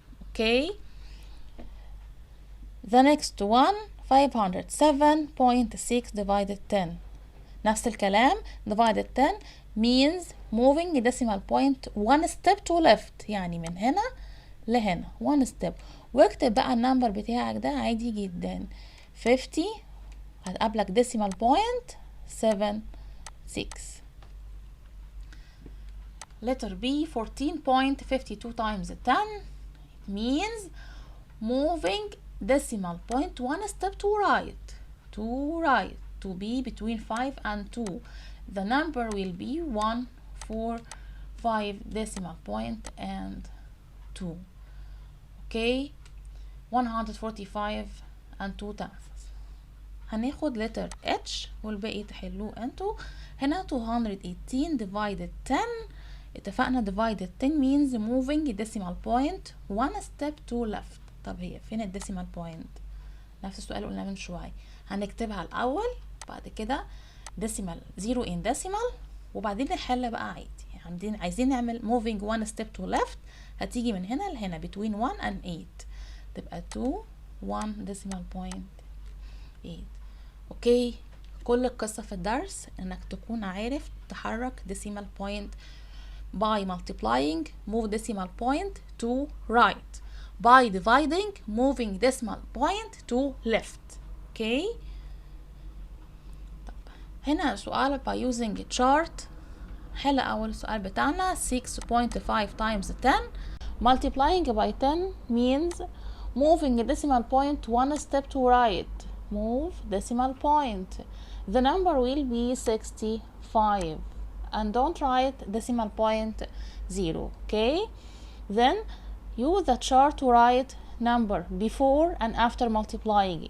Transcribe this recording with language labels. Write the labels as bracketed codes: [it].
[en] Okay? The next one, 507.6 divided 10. [ar] نفس الكلام. [en] divided 10 means moving decimal point one step to left، [ar] يعني من هنا لهنا [en] one step. [ar] واكتب بقى النمبر بتاعك ده عادي جدا. 50 هتقابلك decimal point 76. [en] letter B, 14.52 times 10. It means moving decimal point one step to right. To be between 5 and 2. The number will be 1, 4, 5 decimal point and 2. Okay, 145 and 2 tenths. [ar] هناخد letter H والباقي تحلوه انتوا. [en] هنا 218 divided 10. اتفقنا divided 10 means moving decimal point one step to left. [ar] طب هي فين الديسيمال بوينت؟ نفس السؤال اللي قلنا من شويه. هنكتبها الاول، بعد كده ديسيمال [en] 0 in decimal، [ar] وبعدين نحل بقى عادي. عايزين نعمل [en] moving one step to left، [ar] هتيجي من هنا لهنا [en] between 1 and 8 تبقى 2 1 decimal point 8. Okay, [ar] كل القصه في الدرس انك تكون عارف تحرك [en] decimal point by multiplying move decimal point to right, by dividing moving decimal point to left. Okay. [ar] طب هنا سؤال [en] by using chart. [ar] حل أول سؤال بتاعنا 6.5 [en] times 10. Multiplying by 10 means moving a decimal point one step to right. Move decimal point. The number will be 65. And don't write decimal point 0. Okay. Then use the chart to write number before and after multiplying.